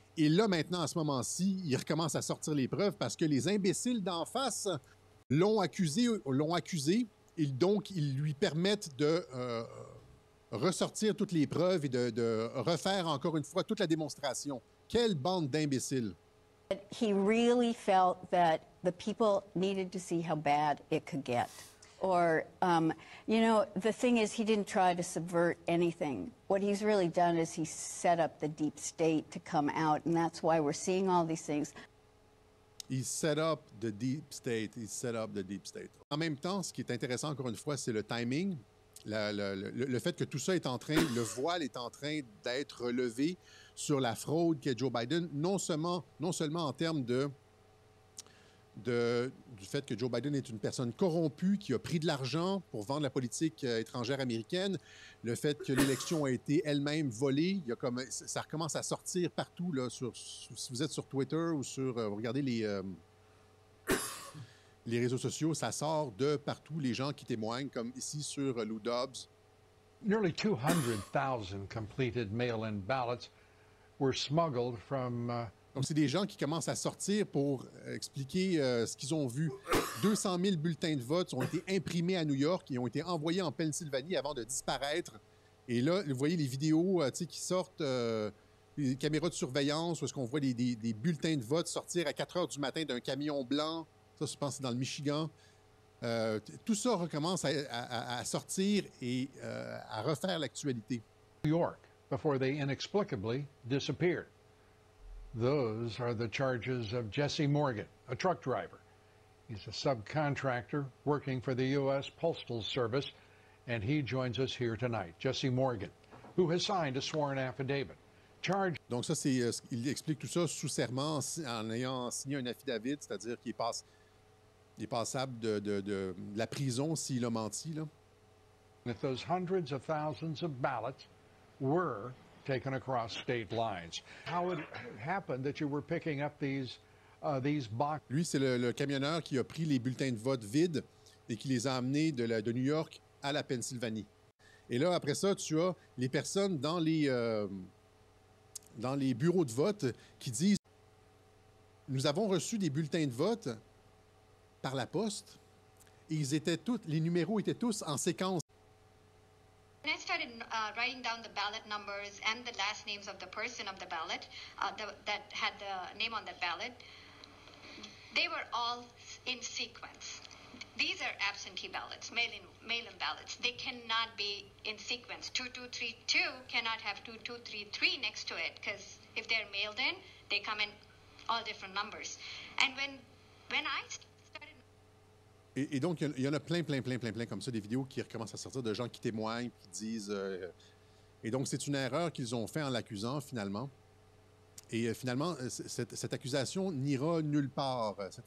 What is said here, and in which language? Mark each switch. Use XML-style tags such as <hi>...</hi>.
<fr>Et là, maintenant, à ce moment-ci, ils recommencent à sortir les preuves parce que les imbéciles d'en face l'ont accusé, et donc, ils lui permettent de ressortir toutes les preuves et de refaire encore une fois toute la démonstration. Quelle bande d'imbéciles!</fr> <en>He really felt that the people needed to see how bad it could get. Or, you know, the thing is, he didn't try to subvert anything. What he's really done is he set up the deep state to come out, and that's why we're seeing all these things. He set up the deep state. He set up the deep state.</en> <fr>En même temps, ce qui est intéressant, encore une fois, c'est le timing. Le fait que tout ça est en train, le voile est en train d'être relevé sur la fraude qu'est Joe Biden, non seulement en termes du fait que Joe Biden est une personne corrompue qui a pris de l'argent pour vendre la politique étrangère américaine, le fait que l'élection a été elle-même volée, ça recommence à sortir partout, là, si vous êtes sur Twitter ou vous regardez les réseaux sociaux, ça sort de partout, les gens qui témoignent, comme ici sur Lou Dobbs.</fr> <en>Nearly 200,000 completed mail-in ballots were smuggled from...</en> <fr>Donc, c'est des gens qui commencent à sortir pour expliquer ce qu'ils ont vu. 200 000 bulletins de vote ont été imprimés à New York et ont été envoyés en Pennsylvanie avant de disparaître. Et là, vous voyez les vidéos qui sortent, les caméras de surveillance, où est-ce qu'on voit des bulletins de vote sortir à 4 heures du matin d'un camion blanc. Ça, je pense que c'est dans le Michigan. Tout ça recommence à sortir et à refaire l'actualité.</fr> <en>New York, before they inexplicably disappeared. Those are the charges of Jesse Morgan, a truck driver. He's a subcontractor working for the U.S. Postal Service, and he joins us here tonight. Jesse Morgan, who has signed a sworn affidavit.</en> <fr>Donc ça, il explique tout ça sous serment en ayant signé un affidavit, c'est-à-dire qu'il est passable de la prison s'il a menti, là.</fr> <en>If those hundreds of thousands of ballots were taken across state lines, how it happened that you were picking up these boxes?</en> <fr>Lui, c'est le camionneur qui a pris les bulletins de vote vides et qui les a amenés de New York à la Pennsylvanie. Et là, après ça, tu as les personnes dans les bureaux de vote qui disent « Nous avons reçu des bulletins de vote par la poste et les numéros étaient tous en séquence. »</fr> <en>When I started writing down the ballot numbers and the last names of the person of the ballot that had the name on the ballot, they were all in sequence. These are absentee ballots, mail-in ballots. They cannot be in sequence. 2232 cannot have 2233 next to it because if they're mailed in, they come in all different numbers. And when I started...</en> <fr>Et donc, il y en a plein comme ça, des vidéos qui recommencent à sortir de gens qui témoignent, qui disent... Et donc, c'est une erreur qu'ils ont fait en l'accusant, finalement. Et finalement, cette accusation n'ira nulle part.</fr>